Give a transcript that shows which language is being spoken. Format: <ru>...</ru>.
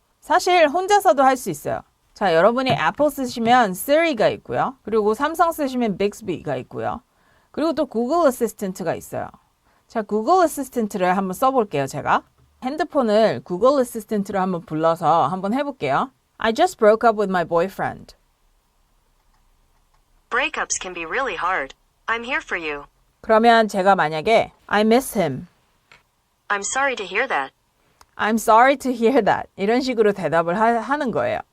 <ko>사실 혼자서도 할 수 있어요. 자, 여러분이 애플 쓰시면 Siri가 있고요. 그리고 삼성 쓰시면 Bixby가 있고요. 그리고 또 구글 어시스턴트가 있어요. 자, 구글 어시스턴트를 한번 써볼게요, 제가. 핸드폰을 구글 어시스턴트로 한번 불러서 한번 해볼게요.</ko> <en>I just broke up with my boyfriend. Breakups can be really hard. I'm here for you.</en> <ko>그러면 제가 만약에</ko> <en>I miss him. I'm sorry to hear that. I'm sorry to hear that.</en> <ko>이런 식으로 대답을 하는 거예요.</ko>